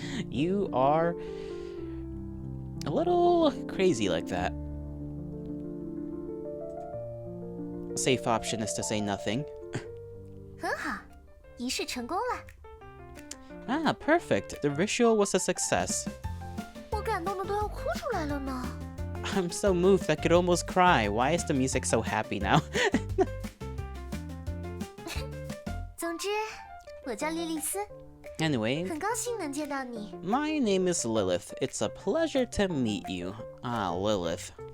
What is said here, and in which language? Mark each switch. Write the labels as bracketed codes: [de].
[en] You are a little crazy like that. Safe option is to say nothing. [zh] 很好，仪式成功了。 [en] Ah, perfect. The ritual was a success. [zh] 我感动的都要哭出来了呢。 [en] I'm so moved I could almost cry. Why is the music so happy now? [zh] 总之，我叫莉莉丝， [en] Anyway, [zh] 很高兴能见到你。 [en] my name is Lilith. It's a pleasure to meet you. Ah, Lilith.